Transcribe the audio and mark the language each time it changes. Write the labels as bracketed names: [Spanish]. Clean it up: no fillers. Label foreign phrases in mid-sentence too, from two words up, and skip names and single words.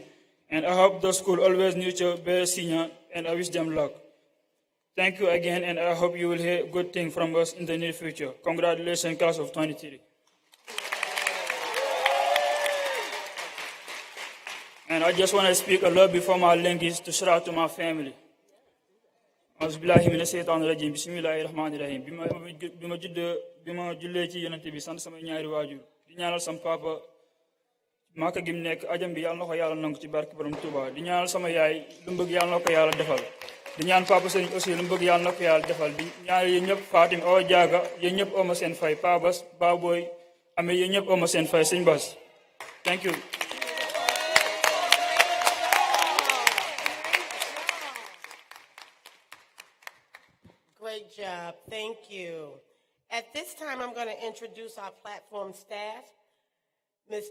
[English] And I hope the school always nurture better senior, and I wish them luck. Thank you again, and I hope you will hear good things from us in the near future. Congratulations, class of 23. And I just want to speak a lot before my language to shout out to my family. [Arabic] بسم الله من الشيطان الرجيم، بسم الله الرحمن الرحيم. [Wolof] Bima julle ci yonente bi sant sama ñaari waajur di ñaanal sama papa Maka gim nekk ajam bi yàlla na ko yàlla nangu ci barke borom Touba di ñaanal sama yaay lu mu bëgg yàlla na ko yàlla defal di ñaan papa Serigne aussi lu mu bëgg yàlla na ko yàlla defal di ñaanal yéen ñëpp Fatim Awa Diaga yéen ñëpp oma seen fay Pa Bas Ba Boy amee yéen ñëpp oma seen fay Serigne Bass. [English] Thank you. Great job. Thank you. At this time, I'm going to introduce our platform staff. Ms.